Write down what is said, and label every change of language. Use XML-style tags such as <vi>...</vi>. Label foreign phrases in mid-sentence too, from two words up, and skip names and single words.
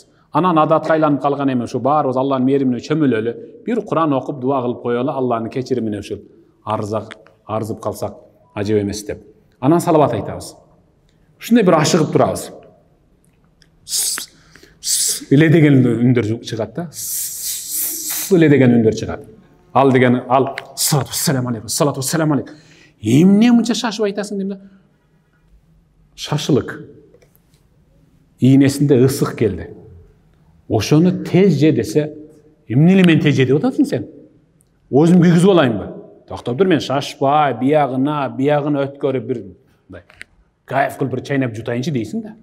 <ky>Анан адатка айланып калган эми ушу баарыбыз Алланын мээримине чөмүлөлү, бир Куран окуп дуа кылып коелу, Алланын кечиримине ушул арзып калсак ажып эмес деп. Анан салават айтабыз. Ушундай бир ашыгып турабыз. Иле деген үндөр чыгат да. Иле деген үндөр чыгат. Ал деген ал</ky> <ar>صلاة والسلام عليكم، صلاة والسلام عليكم.</ar> <ky>Эмне мынча шашып айтасың дейм да. Шашылык. Ийнесинде ысык келди. Ошону тез же десе, эмне эле мен тез же деп атасың сен? Өзүм күйгүзүп алайынбы? Токтоп тур, мен шашпай, биягына өткөрүп бир мындай кайф кылып бир чайнап жутайынчы дейсиң да.</ky>